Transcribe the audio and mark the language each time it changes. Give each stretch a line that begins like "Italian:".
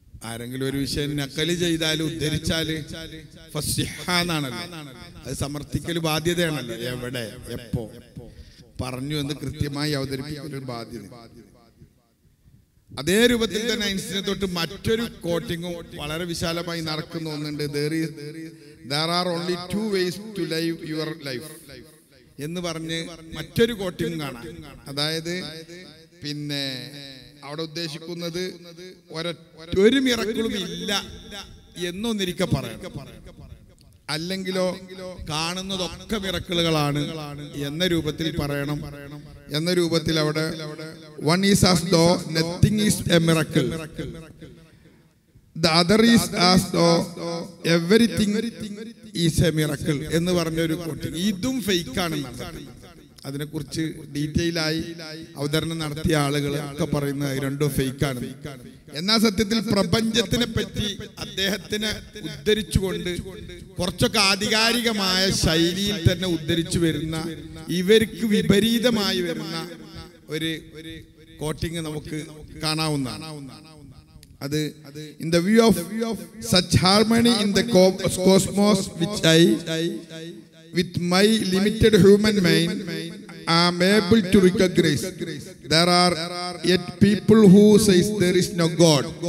Malayalam: ആരെങ്കിലും ഒരു വിഷയം നക്കല് ചെയ്താൽ, ഉദ്ധരിച്ചാല് ഫസ്ഹിഹാന്നാണല്ലോ, അത് സമർത്ഥിക്കൽ ബാധ്യതയാണല്ലോ. എവിടെ എപ്പോ പറഞ്ഞു എന്ന് കൃത്യമായി അവതരിപ്പിക്കൽ ഒരു ബാധ്യത. അതേ രൂപത്തിൽ തന്നെ ഐൻസ്റ്റീനെ തൊട്ട് മറ്റൊരു കോട്ടിങ്ങും വളരെ വിശാലമായി നടക്കുന്ന ഒന്നുണ്ട്.
English: there are only two ways to live your life
Malayalam: എന്ന് പറഞ്ഞ് മറ്റൊരു കോട്ടിങ് കാണാം. അതായത് പിന്നെ അവിടെ ഉദ്ദേശിക്കുന്നത് ഒരു മിറക്കിളും ഇല്ല എന്നൊന്നിരിക്കെ പറയണം. അല്ലെങ്കിലോ കാണുന്നതൊക്കെ മിറക്കിളുകളാണ് എന്ന രൂപത്തിൽ പറയണം. എന്ന രൂപത്തിൽ അവിടെ
English: one is as though nothing is a miracle, the other is as though everything is a miracle
Malayalam: എന്ന് പറഞ്ഞൊരു കോട്ടിങ്. ഇതും ഫേക്കാണ്. അതിനെക്കുറിച്ച് ഡീറ്റെയിൽ ആയി അവതരണം നടത്തിയ ആളുകൾ ഒക്കെ പറയുന്നത് രണ്ടും ഫേക്കാണ്. എന്നാൽ സത്യത്തിൽ പ്രപഞ്ചത്തിനെ പറ്റി അദ്ദേഹത്തിനെ ഉദ്ധരിച്ചുകൊണ്ട് കുറച്ചൊക്കെ ആധികാരികമായ ശൈലിയിൽ തന്നെ ഉദ്ധരിച്ചു വരുന്ന, ഇവർക്ക് വിപരീതമായി വരുന്ന ഒരു കോട്ടിങ് നമുക്ക് കാണാവുന്നതാണ്.
English: അത് in the view of such harmony in the cosmos which I with my limited human mind am able to recognize, there are yet people who says there is no God.